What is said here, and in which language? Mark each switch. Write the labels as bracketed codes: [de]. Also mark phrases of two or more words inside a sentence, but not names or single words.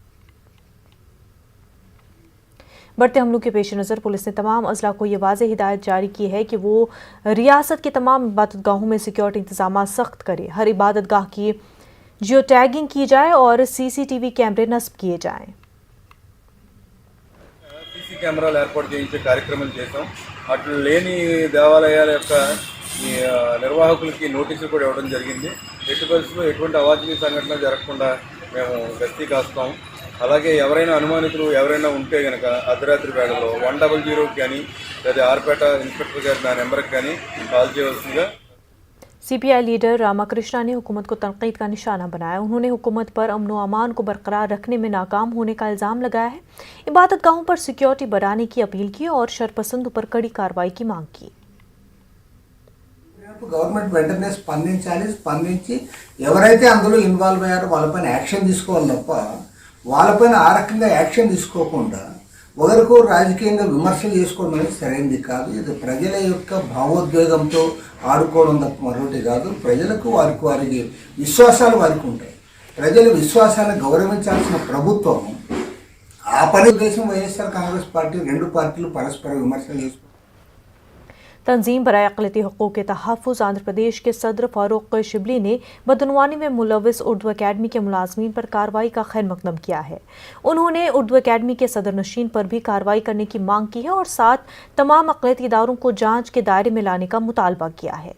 [ur] بڑھتے حملوں کے پیش نظر پولیس نے تمام اضلاع کو یہ واضح ہدایت جاری کی ہے کہ وہ ریاست کے تمام عبادتگاہوں میں سکیورٹی انتظام سخت کرے. ہر عبادتگاہ کی [en] geo tagging [ur] کی جائے اور [en] CCTV cameras [ur] نصب کیے جائیں. [te] सीसी कैमराలు ఏర్పాటు చేయించే కార్యక్రమం చేశాం। అట్లు లేని దేవాలయాల యొక్క నిర్వాహకులకి నోటీసులు కూడా ఇవ్వడం జరిగింది। ఎట్టి పరిస్థితుల్లో ఎటువంటి అవాంఛనీయ సంఘటనలు జరగకుండా మేము గస్తీ కాస్తాం। అలాగే ఎవరైనా అనుమానితులు ఎవరైనా ఉంటే గనక అర్ధరాత్రి వేళలో 100 కానీ లేదా ఆర్పేట ఇన్స్పెక్టర్ గారి నా నెంబర్కి కానీ కాల్ చేయవలసిందిగా। [ur] سی پی آئی لیڈر راماکرشنا نے حکومت کو تنقید کا نشانہ بنایا. انہوں نے حکومت پر امن و امان کو برقرار رکھنے میں ناکام ہونے کا الزام لگایا ہے. عبادتگاہوں پر سکیورٹی بڑھانے کی اپیل کی اور شرپسندوں پر کڑی کارروائی کی مانگ کی. [te] గవర్నమెంట్ వెంటనే స్పందించి ఎవరైతే అందులో ఇన్వాల్వ్ అయ్యారో వాళ్ళపైన యాక్షన్ తీసుకోవాలి తప్ప వాళ్ళపైన ఆ రకంగా యాక్షన్ తీసుకోకుండా ఒకరికో రాజకీయంగా విమర్శలు చేసుకోవడం అనేది సరైనది కాదు। ఇది ప్రజల యొక్క భావోద్వేగంతో ఆడుకోవడం తప్ప మరొకటి కాదు। ప్రజలకు వారికి విశ్వాసాలు వారికి ఉంటాయి। ప్రజల విశ్వాసాలను గౌరవించాల్సిన ప్రభుత్వం ఆ పని ఉద్దేశం వైఎస్ఆర్ కాంగ్రెస్ పార్టీ రెండు పార్టీలు పరస్పర విమర్శలు చేసుకుంటారు। [ur] تنظیم برائے اقلیتی حقوق کے تحفظ آندھرا پردیش کے صدر فاروق شبلی نے بدعنوانی میں ملوث اردو اکیڈمی کے ملازمین پر کارروائی کا خیر مقدم کیا ہے. انہوں نے اردو اکیڈمی کے صدر نشین پر بھی کارروائی کرنے کی مانگ کی ہے اور ساتھ تمام اقلیتی اداروں کو جانچ کے دائرے میں لانے کا مطالبہ کیا ہے.